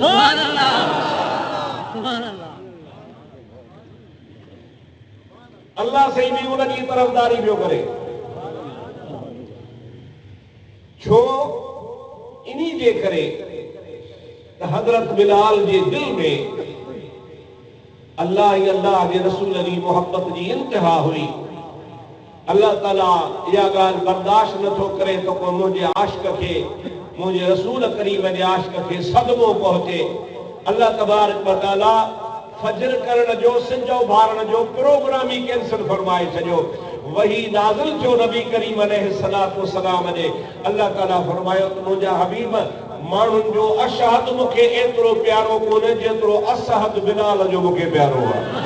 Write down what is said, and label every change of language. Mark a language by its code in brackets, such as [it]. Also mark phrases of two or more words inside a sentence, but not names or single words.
[ar] سبحان الله, سبحان الله. [sd] अल्लाह सही बि उन जी तरफ़दारी पियो करे, छो इन्ही जे करे त हज़रत बिलाल जे दिल में अल्लाह ऐं अल्लाह जे रसूल जी मोहब्बत जी इंतिहा हुई। अल्लाह ताला इहा ॻाल्हि बर्दाश्त नथो करे त को मुंहिंजे आशिक़ खे, मुंहिंजे रसूल करीम जे आशिक़ खे सदमो पहुचे। [ar] الله تبارك وتعالى [sd] फजर करण जो, सिज उभारण जो प्रोग्राम ही कैंसिल फरमाए छॾियो। वही नाज़िल थियो नबी करीम [ar] عليه الصلاة والسلام [sd] ने। अल्लाह ताला फरमायो त मुंहिंजा हबीब, माण्हुनि जो अशहद मूंखे एतिरो प्यारो कोन्हे जेतिरो असहद बिलाल जो मूंखे प्यारो आहे।